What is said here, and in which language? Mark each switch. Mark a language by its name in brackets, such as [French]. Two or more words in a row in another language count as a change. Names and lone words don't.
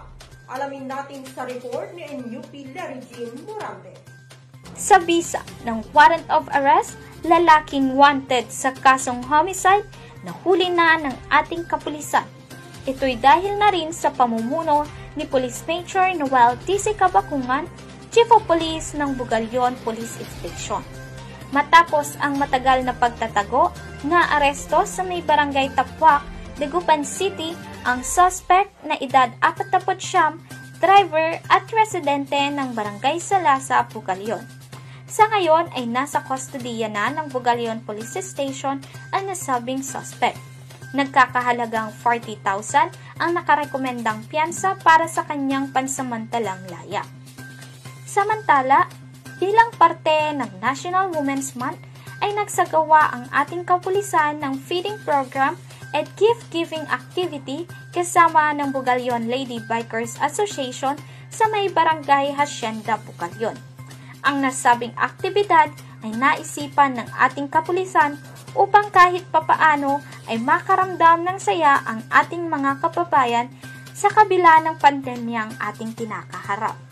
[Filipino] Alamin natin sa report ni NUP Larry Jean Morante. Sa bisa ng [English] warrant of arrest, [Filipino] lalaking wanted sa kasong homicide, nahuli na ng ating kapulisan. Ito'y dahil na rin sa pamumuno ni Police Major Noel T.C. Kabakungan, Chief of Police ng Bugalyon Police Station. Matapos ang matagal na pagtatago, na-aresto sa may barangay Tapwak, Dagupan City, ang suspect na edad 49, driver at residente ng barangay Salasa, Bugalyon. Sa ngayon ay nasa kustodiya na ng Bugalyon Police Station ang nasabing suspect. Nagkakahalagang 40,000 ang nakarekomendang piyansa para sa kanyang pansamantalang laya. Samantala, bilang parte ng National Women's Month ay nagsagawa ang ating kapulisan ng [English] feeding program [Filipino] at [English] gift-giving activity [Filipino] kasama ng Bugalyon Lady Bikers Association sa may barangay Hacienda, Bugalyon. Ang nasabing aktibidad ay naisipan ng ating kapulisan upang kahit papaano ay makaramdam ng saya ang ating mga kababayan sa kabila ng pandemyang ating kinakaharap.